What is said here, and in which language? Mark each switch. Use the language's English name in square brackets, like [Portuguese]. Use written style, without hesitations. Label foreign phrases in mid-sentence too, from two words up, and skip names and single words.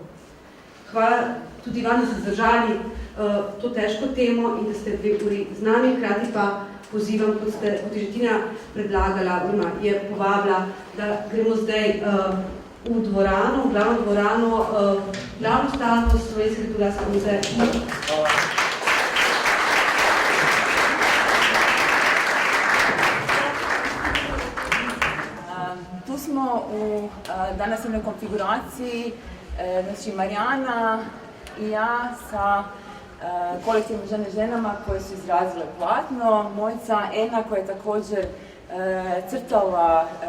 [Slovenian] Hvala tudi vam, da ste zdržali to težko temo in da ste 2 uri z nami, hkrati pa pozivam, kot je že Tina predlagala, oziroma je povabila, da gremo zdaj v dvorano, v glavno dvorano, glavno stavbo Slovenskega etnografskega muzeja. [Croatian] Tu smo u današnjoj konfiguraciji, znači Marijana i ja sa kolektivnim ženama koje su izrazile platno, Mojca Ena koja je također crtala